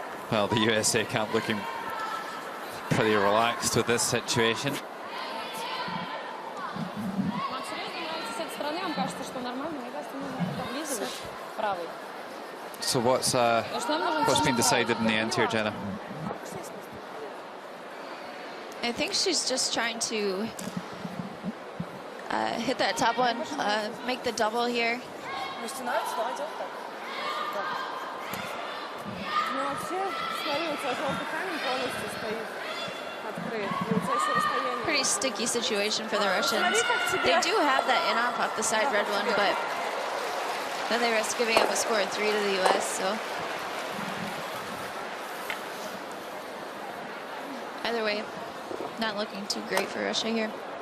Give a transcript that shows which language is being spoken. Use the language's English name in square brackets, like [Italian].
[English] Well, the USA camp looking pretty relaxed with this situation. [Russian] Вам серьезно нравится с этой стороны? Вам кажется, что нормально? Мне кажется, нужно поближе правый. [English] So what's been decided in the end here, Jenna? I think she's just trying to hit that top one, make the double here. [Russian] Ну, вообще, смотри, у тебя желтый камень полностью стоит открыт. И у тебя еще расстояние. [English] Pretty sticky situation for the Russians. They do have that in off the side red one, but then they risk giving up a score of 3 to the US, so. Either way, not looking too great for Russia here.